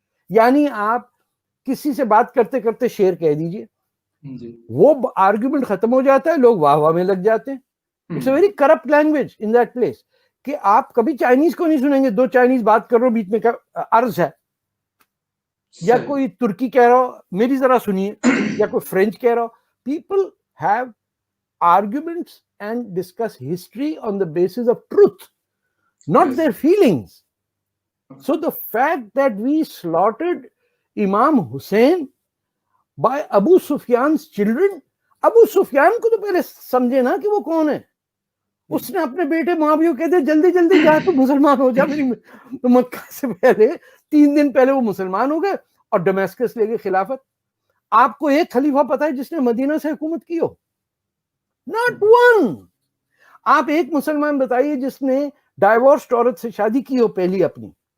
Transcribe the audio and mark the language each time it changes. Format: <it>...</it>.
<hi>यानी आप किसी से बात करते करते शेर कह दीजिए, वो आर्ग्यूमेंट खत्म हो जाता है, लोग वाह वाह में लग जाते हैं।</hi> <en>it's a very corrupt language in that place,</en> <hi>कि आप कभी चाइनीज को नहीं सुनेंगे, 2 चाइनीज बात कर रहे हो, बीच में अर्ज है, या कोई तुर्की कह रहा हो मेरी जरा सुनिए, या कोई फ्रेंच कह रहा हो।</hi> <en>People have arguments and discuss history on the basis of truth, not their feelings. So the fact that we slaughtered Imam Hussein by Abu Sufyan's children, Abu Sufyan</en> <hi>को तो पहले समझे ना कि वो कौन है। उसने अपने बेटे मुआविया को कहते जल्दी जल्दी जा तो मुसलमान हो जा, तो मक्का से पहले 3 दिन पहले वो मुसलमान हो गए और डमेस्कस ले गए खिलाफत। आपको एक खलीफा पता है जिसने मदीना से हुकूमत की हो?</hi> <en>Not one.</en> <hi>आप एक मुसलमान बताइए जिसने डाइवोर्स्ड औरत से शादी की हो पहली अपनी?</hi>